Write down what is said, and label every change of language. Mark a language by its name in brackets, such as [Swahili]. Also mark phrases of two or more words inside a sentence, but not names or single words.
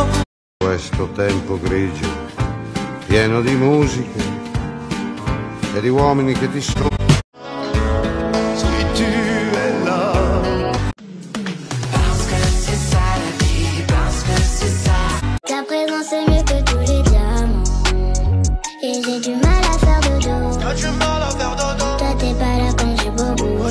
[Italian] Questo tempo grigio, pieno di musiche e di uomini che ti sono. [French] Si tu es là. Parce que c'est ça la vie, parce que c'est ça. Ta présence est mieux que tous les diamants. Et j'ai du mal à faire dodo. Toi t'es pas là quand j'ai bobo.